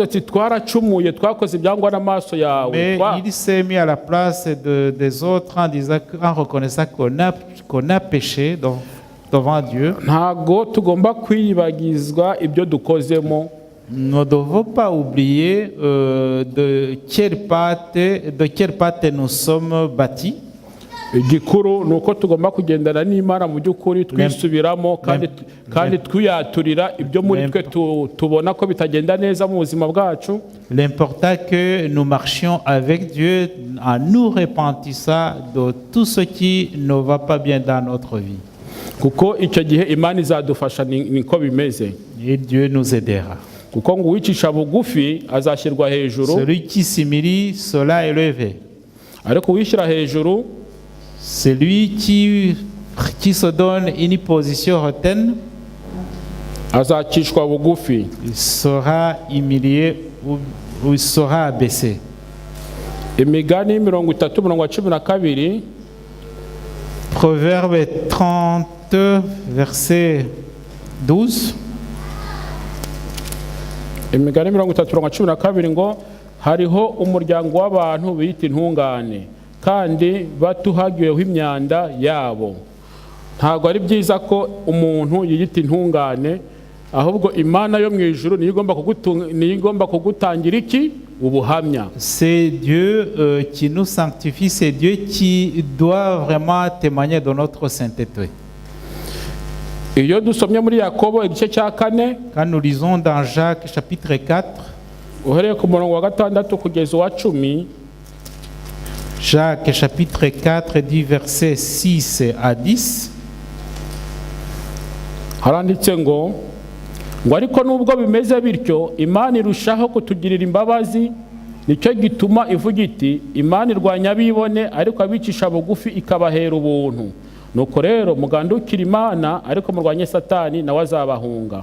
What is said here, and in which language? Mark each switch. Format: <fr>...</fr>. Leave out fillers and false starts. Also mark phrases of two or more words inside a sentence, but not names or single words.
<fr>Mais il s'est mis à la place des autres en reconnaissant qu'on a péché devant Dieu. Nous ne devons pas oublier de quelle pâte nous sommes bâtis.</fr> <rw>igikuru ni uko tugomba kugendana n'Imana mu by'ukuri twisubiramo kandi twiyaturira ibyo muri twe tubona ko bitagenda neza mu buzima bwacu.</rw> <fr>L'important que nous marchions avec Dieu en nous repentissant de tout ce qui ne va pas bien dans notre vie.</fr> <rw>Kuko icyo gihe Imana izadufasha niko bimeze.</rw> <fr>Et Dieu nous aidera.</fr> <rw>Kuko ngo uwicisha bugufi azashyirwa hejuru.</rw> <fr>Celui qui s'humilie sera élevé.</fr> <rw>Ariko uwishyira hejuru,</rw> <fr>celui qui se donne une position hautaine,</fr> <rw>azacishwa bugufi.</rw> <fr>Il sera humilié ou il sera abaissé.</fr> <rw>Imigani 30:12.</rw> <fr>Proverbe 30, verset 12.</fr> <rw>Imigani 30:12 ngo hariho umuryango w'abantu bita intungane kandi batuhagiweho imyanda yabo. Ntabwo ari byiza ko umuntu yiyita intungane, ahubwo Imana yo mu ijuru niyo igomba kugutangira iki? Ubuhamya.</rw> <fr>C'est Dieu qui nous sanctifie, c'est Dieu qui doit vraiment témoigner de notre sainteté.</fr> <rw>Iyo dusomye muri Yakobo igice cya 4,</rw> <fr>Quand nous lisons dans Jacques chapitre 4,</fr> <rw>uhereye ku murongo wa 6 kugeza wa 10,</rw> <fr>Jacques chapitre 4 du verset 6 à 10,</fr> <rw>haranditse ngo ariko nubwo bimeze bityo Imana irushaho kutugirira imbabazi, nicyo gituma ivuga iti Imana irwanya abibone ariko abicisha bugufi ikabahera ubuntu. Nuko rero mugandukira Imana ariko murwanye Satani nawe azabahunga.</rw>